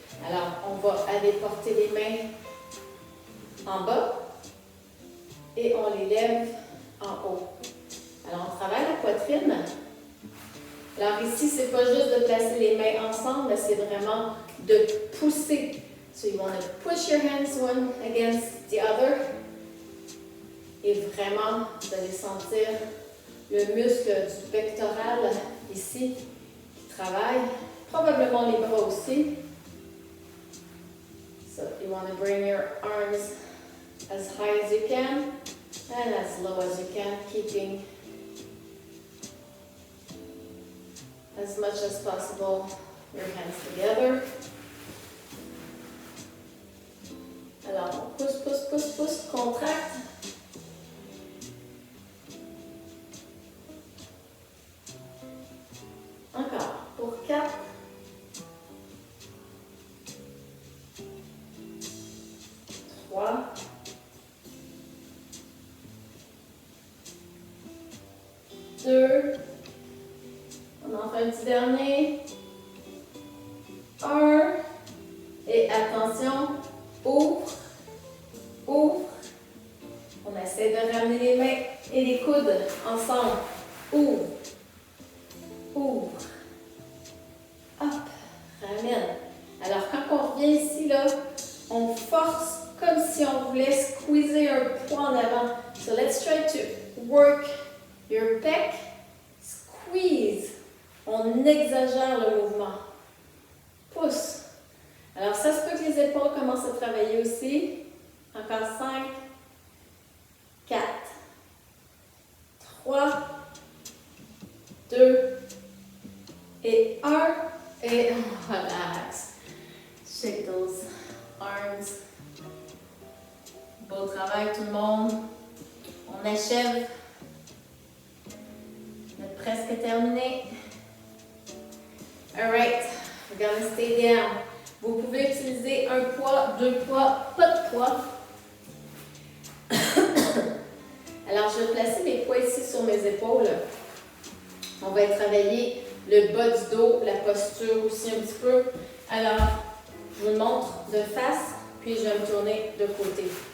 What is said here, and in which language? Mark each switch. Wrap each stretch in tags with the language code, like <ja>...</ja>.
<fr>Alors, on va aller porter les mains en bas et on les lève en haut. Alors, on travaille la poitrine. Alors ici, c'est pas juste de placer les mains ensemble, mais c'est vraiment de pousser.</fr> <en>So you want to push your hands one against the other.</en> <fr>Et vraiment, vous allez sentir le muscle du pectoral ici qui travaille. Probablement les bras aussi.</fr> <en>So you want to bring your arms as high as you can and as low as you can, keeping as much as possible your hands together.</en> <fr>Alors, on pousse, pousse, pousse, pousse, contracte. Encore, pour 4. 3. 2. On en fait un petit dernier. 1. Et attention, ouvre, ouvre. On essaie de ramener les mains et les coudes ensemble. Ouvre, ouvre. Hop, ramène. Alors, quand on revient ici, là, on force comme si on voulait squeezer un poids en avant.</fr> <en>So let's try to work your pec. Squeeze.</en> <fr>On exagère le mouvement. Pousse. Alors, ça se peut que les épaules commencent à travailler aussi. Encore 5, 4, 3, 2 et 1. Et relax.</fr> <en>Shake those arms.</en> <fr>Beau travail tout le monde. On achève. On est presque terminé.</fr> <en>Alright, we're gonna stay down.</en> <fr>Vous pouvez utiliser un poids, 2 poids, pas de poids. Alors, je vais placer mes poids ici sur mes épaules. On va travailler le bas du dos, la posture aussi un petit peu. Alors, je vous montre de face, puis je vais me tourner de côté.</fr>